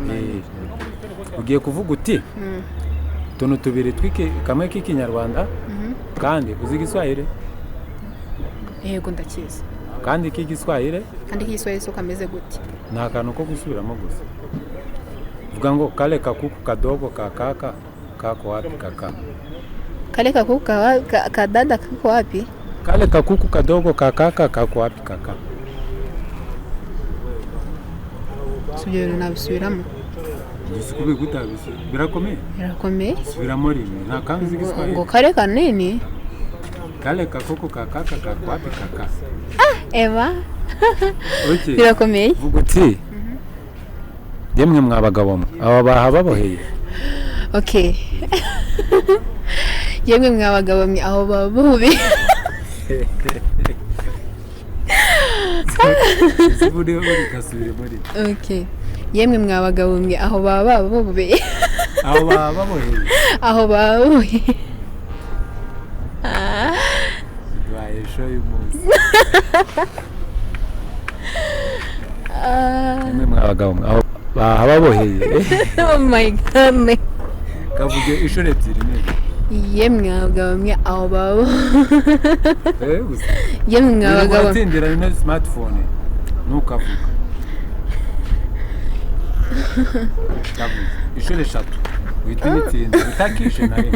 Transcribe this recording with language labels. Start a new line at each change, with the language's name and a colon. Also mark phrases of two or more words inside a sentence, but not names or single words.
Kinyarwanda: ugiye kuvuga uti tuntu tubiri kamwe k'ikinyarwanda kandi uzi igiswahili yego ndakizi kandi k'igiswahili so kameze gute nta kantu ko gusubiramo gusa vuga ngo
Swahili: kale kakuku kadogo kakaka kako wapi kaka kale kakuku kadada kako wapi kale kakuku kadogo kakaka kako wapi kaka
Kinyarwanda: sibyo nabisubiramo Nisikubi gutabise birakomeye subiramo rimwe nta kantu uzi igiswahili
Swahili: ngo kale kanini kale kakoko kakaka kako wapi kaka
Kinyarwanda: Eva
English: okay
Kinyarwanda: birakomeye vuga uti yemwe mwabagabo mwe aba baha baboheye okay yemwe mwabagabo mwe aho babubi siburi uri kasubire muri okay yemwe mwabagabo mwe aho baba babubi aho baba baboheye aho babubi baye show y'umunsi yemwe mwabagabo mwe aho baha baboheye
English: oh my god
Kinyarwanda: kavuge ishore ebyiri neza yemwe mwabagabo mwe aho baba gusa yemwe mwabagabo tindira na smartphone nukavuga ishore eshatu wita imitsinda utakishe na rimwe